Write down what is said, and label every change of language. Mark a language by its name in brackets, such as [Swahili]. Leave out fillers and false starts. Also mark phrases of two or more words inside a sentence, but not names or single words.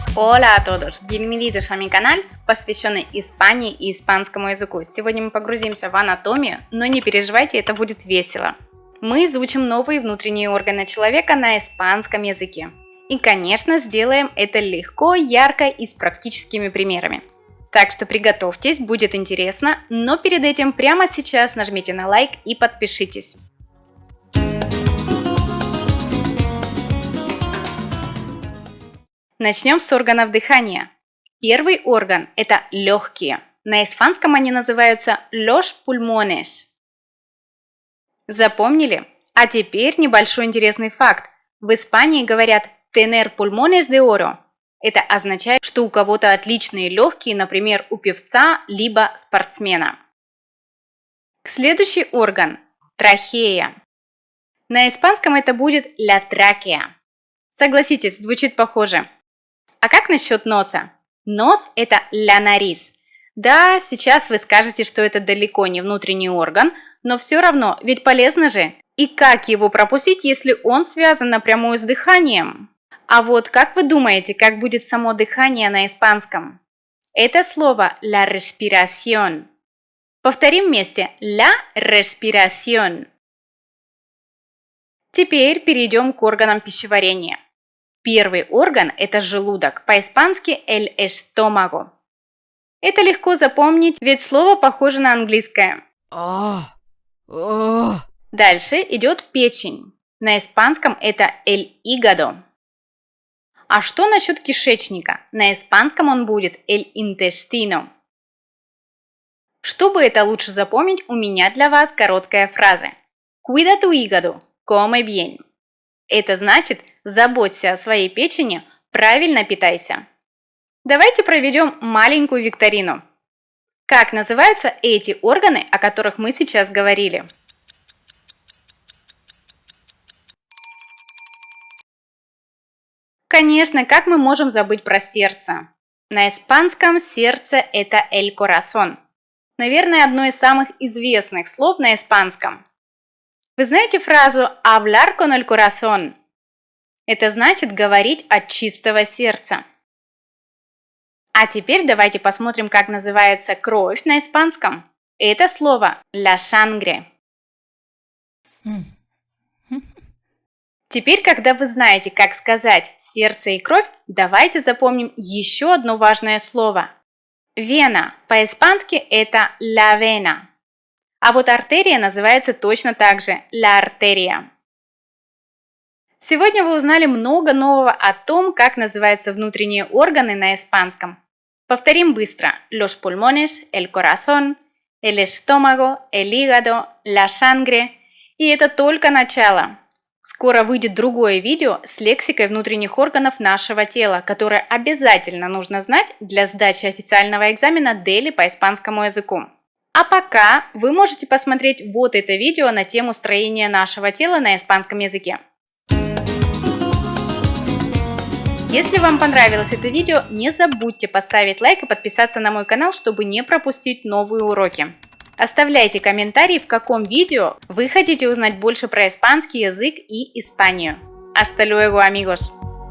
[Spanish] Hola a todos! Bienvenidos a mi canal, [Russian] посвященный Испании и испанскому языку. Сегодня мы погрузимся в анатомию, но не переживайте, это будет весело. Мы изучим новые внутренние органы человека на испанском языке. И, конечно, сделаем это легко, ярко и с практическими примерами. Так что приготовьтесь, будет интересно, но перед этим прямо сейчас нажмите на лайк и подпишитесь. Начнем с органов дыхания. Первый орган – это легкие. На испанском они называются [Spanish] los pulmones. [Russian] Запомнили? А теперь небольшой интересный факт. В Испании говорят [Spanish] tener pulmones de oro. [Russian] Это означает, что у кого-то отличные легкие, например, у певца либо спортсмена. Следующий орган – трахея. На испанском это будет [Spanish] la tráquea. [Russian] Согласитесь, звучит похоже. А как насчет носа? Нос – это [Spanish] la nariz. [Russian] Да, сейчас вы скажете, что это далеко не внутренний орган, но все равно, ведь полезно же. И как его пропустить, если он связан напрямую с дыханием? А вот как вы думаете, как будет само дыхание на испанском? Это слово [Spanish] la respiración. [Russian] Повторим вместе [Spanish] la respiración. [Russian] Теперь перейдем к органам пищеварения. Первый орган – это желудок, по-испански [Spanish] el estómago. [Russian] Это легко запомнить, ведь слово похоже на английское. Дальше идет печень. На испанском это [Spanish] el hígado. [Russian] А что насчет кишечника? На испанском он будет [Spanish] el intestino. [Russian] Чтобы это лучше запомнить, у меня для вас короткая фраза. [Spanish] Cuida tu hígado, come bien. [Russian] Это значит, заботься о своей печени, правильно питайся. Давайте проведем маленькую викторину. Как называются эти органы, о которых мы сейчас говорили? Конечно, как мы можем забыть про сердце? На испанском сердце – это [Spanish] el corazón. [Russian] Наверное, одно из самых известных слов на испанском. Вы знаете фразу [Spanish] hablar con el corazón? [Russian] Это значит говорить от чистого сердца. А теперь давайте посмотрим, как называется кровь на испанском. Это слово la sangre. Теперь, когда вы знаете, как сказать сердце и кровь, давайте запомним еще одно важное слово. Вена. По-испански это [Spanish] la vena. [Russian] А вот артерия называется точно так же [Spanish] la arteria. [Russian] Сегодня вы узнали много нового о том, как называются внутренние органы на испанском. Повторим быстро. [Spanish] Los pulmones, el corazón, el estómago, el hígado, la sangre. [Russian] И это только начало. Скоро выйдет другое видео с лексикой внутренних органов нашего тела, которое обязательно нужно знать для сдачи официального экзамена DELI по испанскому языку. А пока вы можете посмотреть вот это видео на тему строения нашего тела на испанском языке. Если вам понравилось это видео, не забудьте поставить лайк и подписаться на мой канал, чтобы не пропустить новые уроки. Оставляйте комментарии, в каком видео вы хотите узнать больше про испанский язык и Испанию. [Spanish] Hasta luego, amigos!